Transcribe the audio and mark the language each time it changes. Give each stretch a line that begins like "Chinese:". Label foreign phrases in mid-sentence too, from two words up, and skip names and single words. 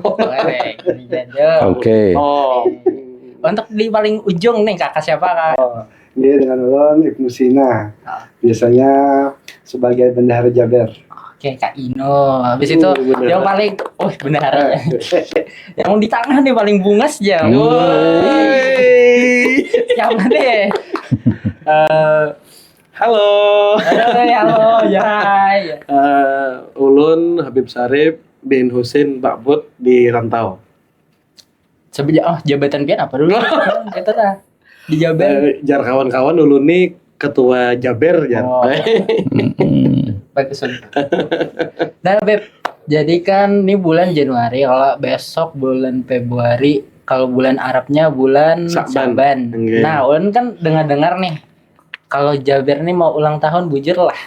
Banjar: Oke. Oh, Untuk di paling ujung nih kakak siapa kak? Dia dengan Ulun Ibnu Sina. Biasanya sebagai bendahara Jaber. Oke Kak Ino. Habis itu bener. yang paling, benar. Yang di tengah nih paling bungas ya. Siapa deh? halo. Halo, ya. Ulun Habib Sarip bin Husin Bakbut di Rantau. Jabatan pian apa dulu? Itu dah. Di Jaber. Jar kawan-kawan Ulun nih ketua Jaber jar. Oh. Bagus. Nah, Beb. Jadi kan ini bulan Januari, kalau besok bulan Februari, kalau bulan Arabnya bulan Sa'ban. Okay. Nah, Ulun kan dengar-dengar nih, kalau Jaber nih mau ulang tahun bujur lah.